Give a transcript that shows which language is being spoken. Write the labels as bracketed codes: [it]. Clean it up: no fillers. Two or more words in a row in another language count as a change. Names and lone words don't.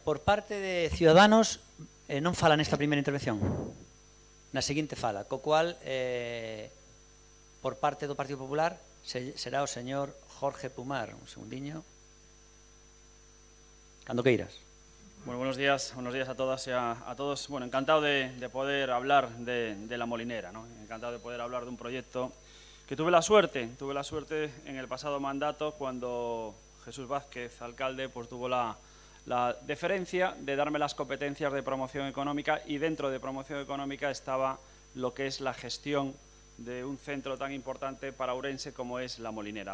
[gl] Por parte de Ciudadanos, non fala nesta primeira intervención. Na seguinte fala, co cual, por parte do Partido Popular, será o señor Jorge Pumar. Un segundiño. Cando queiras. [es] Bueno, buenos días a todas y a todos. Bueno, encantado de poder hablar de La Molinera, ¿no? Encantado de poder hablar de un proyecto que tuve la suerte en el pasado mandato cuando Jesús Vázquez, alcalde, pues tuvo la deferencia de darme las competencias de promoción económica, y dentro de promoción económica estaba lo que es la gestión de un centro tan importante para Ourense como es La Molinera.